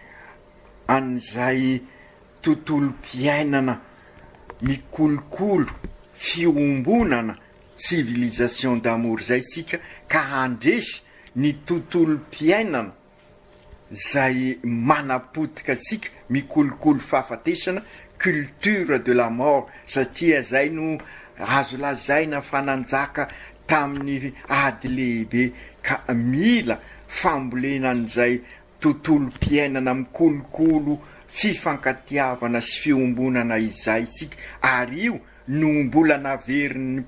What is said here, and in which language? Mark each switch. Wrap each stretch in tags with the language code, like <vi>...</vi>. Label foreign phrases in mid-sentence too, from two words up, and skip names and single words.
<mg>an'izay tontolo-piainana mikolokolo fiombonana</mg> <fr>civilisation d'amour</fr> <mg>zay sika, ka handresy ny tontolo-piainana zay manapotika sika mikolokolo fahafatesana,</mg> <fr>culture de la mort,</fr> <mg>satria zay no azo lazaina fananjaka tamin'ny ady lehibe, ka mila fambolenan'izay tontolo-piainana mikolokolo fifankatiavana sy fiombonana izay sika, ary io no mbola naverin'ny</mg>